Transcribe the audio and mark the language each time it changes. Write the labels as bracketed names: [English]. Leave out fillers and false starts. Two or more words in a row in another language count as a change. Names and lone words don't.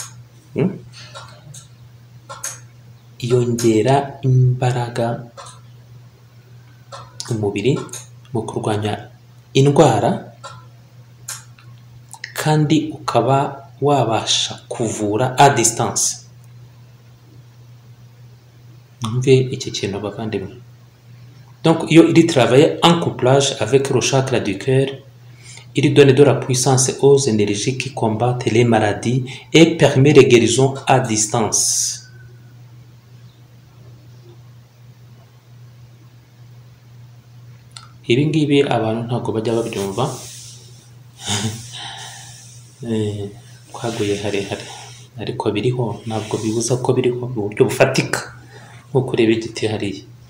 [Kinyarwanda] yongera imbaraga umubiri mu kurwanya indwara kandi ukaba wabasha kuvura [French] à distance [Kinyarwanda] mve iki kintu bavandimwe [French] donc il travaille en couplage avec le chakra du cœur. Il donne de la puissance aux énergies qui combattent les maladies et permet les guérisons à distance. [Kinyarwanda] Ibi ngibi abantu ntabwo bajya babyumva twaguye harehare ariko biriho ntabwo bibuza ko biriho mu buryo bufatika nko kureba igiti hariya